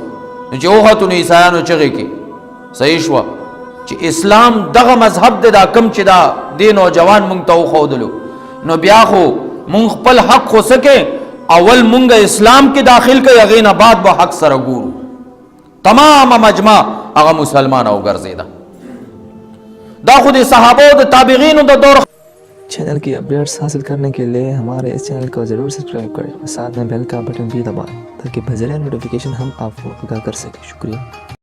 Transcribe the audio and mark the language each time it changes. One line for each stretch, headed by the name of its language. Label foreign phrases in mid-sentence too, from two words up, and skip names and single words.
Pashto: نو چې وختو نو عیسایانو چغې کې، صحیح شوه، چې اسلام دغه مذهب دی، دا کم چې دا دې نوجوان مونږ ته وښودلو، نو بیا خو مونږ خپل حق خو څه کې، اول مونږ اسلام کې داخل کړئ، هغې نه بعد به حق سره ګورو. تمام مجمع هغه مسلمان او ګرځېده. دا خو د صحابو د تابعینو د دور.
Urdu: چینل کی اپڈیٹس حاصل کرنے کے لیے ہمارے اس چینل کو ضرور سبسکرائب کریں اور ساتھ میں بیل کا بٹن بھی دبائیں تاکہ بذریعہ نوٹیفکیشن ہم آپ کو آگاہ کر سکیں. शुक्रिया।